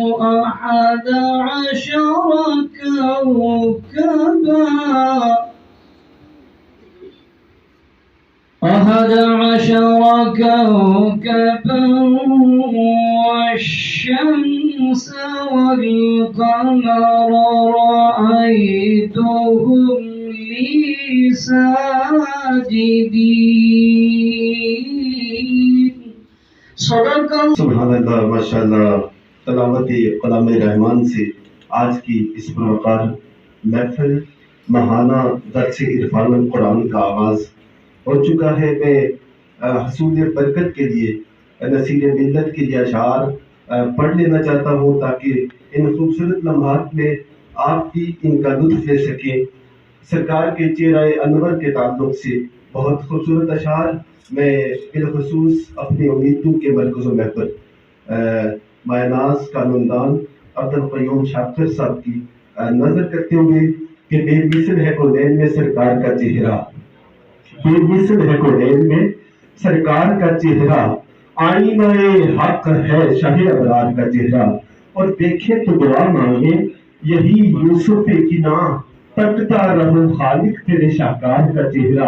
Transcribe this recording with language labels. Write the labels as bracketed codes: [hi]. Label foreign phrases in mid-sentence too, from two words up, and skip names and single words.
[ar] 11 كوكبا والشمس والقمر رأيتهم لي ساجدين صدق سبحان اللہ ماشاءاللہ۔ [ur] تلاوت کلام رحمان سے آج کی اس پروقار محفل ماہانہ درس عرفان القرآن کا آغاز ہو چکا ہے۔ میں حصول برکت کے لیے نصیر ملت کے لیے اشعار پڑھ لینا چاہتا ہوں تاکہ ان خوبصورت لمحات میں آپ بھی ان کا لطف لے سکیں۔ سرکار کے چہرہ انور کے تعلق سے بہت خوبصورت اشعار میں بالخصوص اپنی امیدوں کے مرکز و محور مایناز قانوندان عبدالقیوم شاکر صاحب کی نظر کرتے ہوئے کہ بے مثل ہے کونین میں سرکار کا چہرہ، بے مثل ہے کونین میں سرکار کا چہرہ، آئینہ حق ہے شاہ ابرار کا چہرہ، اور دیکھیں تو دعا مانگیں یہی یوسف کی نام تکتا رہو خالق تیرے شاہکار کا چہرہ۔